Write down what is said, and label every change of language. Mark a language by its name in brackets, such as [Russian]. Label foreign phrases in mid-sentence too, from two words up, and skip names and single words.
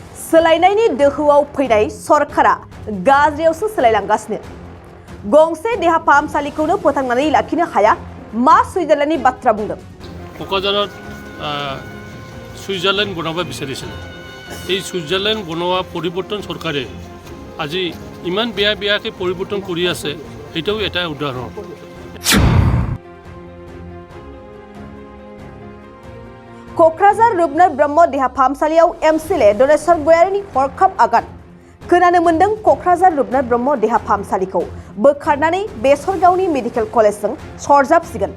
[Bodo] सोलायनायनि दोहौआव फैनाय सरकारा गाज्रियावसो सोलायलांगासिनो। गंसे देहा फाहामसालिखौनो फोथांनानै लाखिनो हाया मा सुइजारलेण्डनि बाथ्रा बुंदों। क'क्राझाराव सुइजारलेण्ड बनाबा বিচাৰিছিল। [Assamese] এই সুইজাৰলেণ্ড বনোৱা পৰিৱৰ্তন চৰকাৰে আজি ইমান বেয়াকৈ পৰিৱৰ্তন কৰি আছে, এটাও এটা উদাহৰণ। [Bodo] क'क्राझार रुपनाथ ब्रह्म देहा फाहामसालियाव MCLA डनेश्वर गयारिनि हरखाब आगान। खोनानो मोन्दों क'क्राझार रुपनाथ ब्रह्म देहा फाहामसालिखौ बोखारनानै बेसरगावनि मेडिकेल कलेजजों सरजाबसिगोन।